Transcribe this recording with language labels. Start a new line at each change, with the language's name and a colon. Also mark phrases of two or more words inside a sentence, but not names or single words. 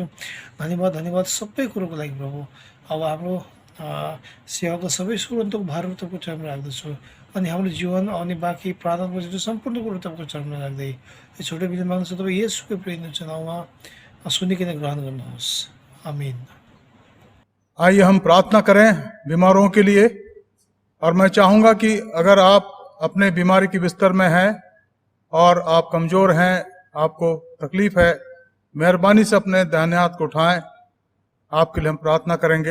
Nepali: धन्यवाद सबै कुरोको लागि प्रभु। अब हाम्रो सेवाको सबै सुरन्तको भारहरू तपाईँको चरणमा राख्दछु अनि हाम्रो जीवन आउने बाँकी प्रार्थना बजेको सम्पूर्ण कुरो तपाईँको चरणमा राख्दै यो छोटो विधि माग्दछु तपाईँ येशूको प्रेम चुनावमा सुनिकन ग्रहण गर्नुहोस्। आमीन।
Hindi: आइए हम प्रार्थना करें बीमारों के लिए। और मैं चाहूँगा कि अगर आप अपने बीमारी की बिस्तर में हैं और आप कमज़ोर हैं, आपको तकलीफ़ है, मेहरबानी से अपने दाहिने हाथ को उठाएं, आपके लिए हम प्रार्थना करेंगे।